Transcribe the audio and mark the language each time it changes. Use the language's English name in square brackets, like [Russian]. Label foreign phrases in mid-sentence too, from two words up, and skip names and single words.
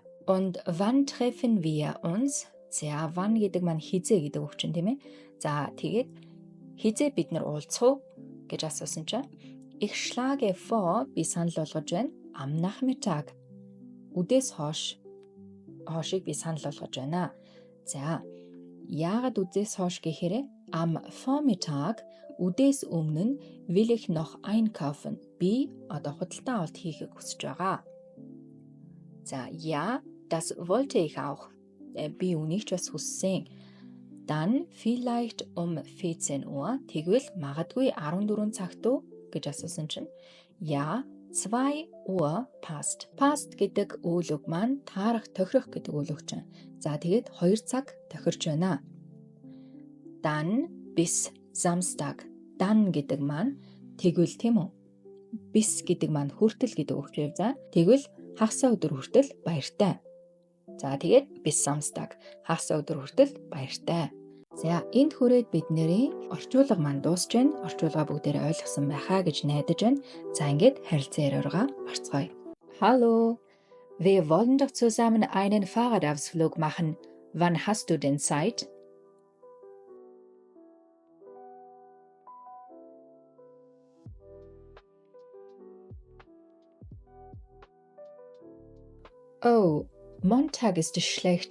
[German] Und wann treffen wir uns? [Mongolian] За wann гэдэг маань хизээ гэдэг үг чинь тийм ээ. За тэгээд хизээ бид нар уулзах уу гэж асуусан чинь [German] ich schlage vor [Mongolian] би санал болгож байна. [German] Am Nachmittag. [Mongolian] Үдээс хоошийг би санал болгож байна. За яагаад үдээс хоош гэхээр [German] am Vormittag [Mongolian] Үдээс өмнө нь [German] will ich noch einkaufen. [Mongolian] Би одоо худалдан авалт хийхийг хүсэж байгаа. За, [German] ja, das wollte ich auch. [Mongolian] Би үнийг ч бас хүссэн. [German] Dann vielleicht 14 Uhr. [Mongolian] Тэгвэл магадгүй 14 цагт уу гэж асуусан чинь [German] ja, 2 Uhr passt. [Mongolian] Passt гэдэг үйл үг маань таарах, тохирох гэдэг үйл үг чинь. За тэгээд 2 цаг тохирч байна. [German] Dann bis Samstag. [Mongolian] Dann гэдэг маань тэгвэл тийм үү? Bis гэдэг маань хүртэл гэдэг үг юм. За тэгвэл хагасаа өдөр хүртэл баяртай. За тэгээд [German] bis Samstag. [Mongolian] Хагасаа өдөр хүртэл баяртай. За энд хүрээд бидний орчуулга маань дуусч байна. Орчуулга бүгдээрээ ойлгосон байхаа гэж найдаж байна. За ингээд харилцан яриагаа орцгоё. [German] Hallo, wir wollen doch zusammen einen Fahrradausflug machen. Wann hast du denn Zeit? Oh, Montag ist schlecht.